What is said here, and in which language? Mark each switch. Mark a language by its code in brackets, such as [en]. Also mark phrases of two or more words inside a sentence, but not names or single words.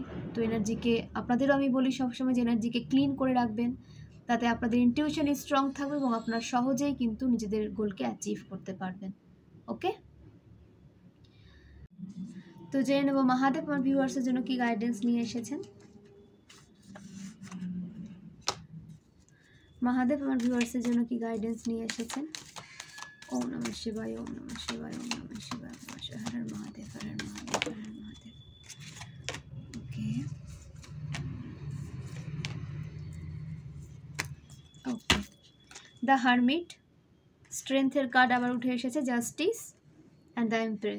[bn] তো এনার্জিকে, আপনাদেরও আমি বলি সবসময় যে এনার্জিকে ক্লিন করে রাখবেন, তাতে আপনাদের [en] intuition strong [bn] থাকবে এবং আপনারা সহজেই কিন্তু নিজেদের গোলকে অ্যাচিভ করতে পারবেন। ওকে, তো জেনে নেব মহাদেব আমার ভিউয়ার্সের জন্য কি গাইডেন্স নিয়ে এসেছেন। মহাদেব আমার ভিউয়ার্সের জন্য কি গাইডেন্স নিয়ে এসেছেন। [sa] ওম নমঃ শিবায়, ওম নমঃ শিবায়, ওম নমঃ শিবায়, হর হর মহাদেব, হর হর মহাদেব, হর হর মহাদেব। [bn] ওকে, ওকে, দ্য হারমিট, স্ট্রেংথের কার্ড আবার উঠে এসেছে, জাস্টিস অ্যান্ড দ্য এমপ্রেস।